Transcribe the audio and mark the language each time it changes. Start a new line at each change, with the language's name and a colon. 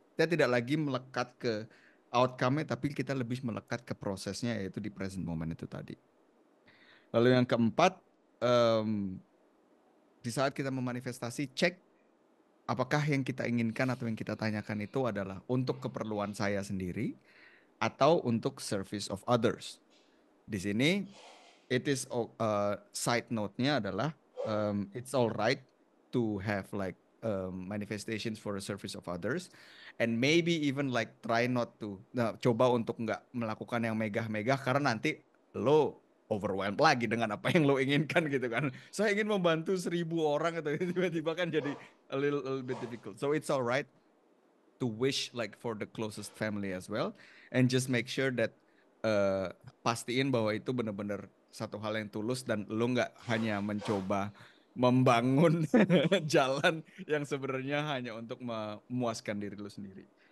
Indonesian: Kita tidak lagi melekat ke outcome-nya, tapi kita lebih melekat ke prosesnya, yaitu di
English: present moment
Indonesian: itu tadi. Lalu yang keempat, di saat kita memanifestasi, cek apakah yang kita inginkan atau yang kita tanyakan itu adalah untuk keperluan saya sendiri atau untuk
English: service of others.
Indonesian: Di sini,
English: it is side note-nya
Indonesian: adalah
English: it's all right to have like manifestations for the service of others, and maybe even like try not to.
Indonesian: Nah, coba untuk nggak melakukan yang megah-megah karena nanti lo overwhelmed lagi dengan apa yang lo inginkan gitu kan. Saya ingin membantu 1.000 orang atau tiba-tiba kan jadi
English: a little bit difficult. So it's all right to wish like for the closest family as well, and just make sure that
Indonesian: pastiin bahwa itu benar-benar satu hal yang tulus dan lo nggak hanya mencoba membangun jalan yang sebenarnya hanya untuk memuaskan diri lo sendiri.